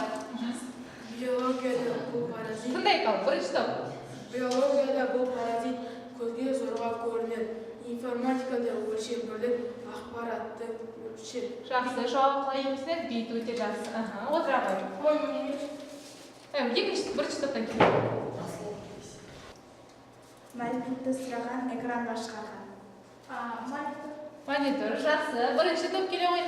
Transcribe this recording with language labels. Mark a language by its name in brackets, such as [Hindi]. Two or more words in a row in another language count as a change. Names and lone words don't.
[Uzbek] Biologiyada bu parazit. Bunday qil, birinchi top. Biologiyada bu parazit ko'zga zo'rg'a ko'rinadi. Informatikada o'lcham bo'lib, axborotni o'lchish. [Kazakh] Жақсы, жауап қалаймыз, бейт өте жақсы. Аха, отыра қой. Екінші, бірінші топтан келеді. Мәліметті сұраған экран басқарған. Монитор, жақсы. Бірінші топ келе қойды.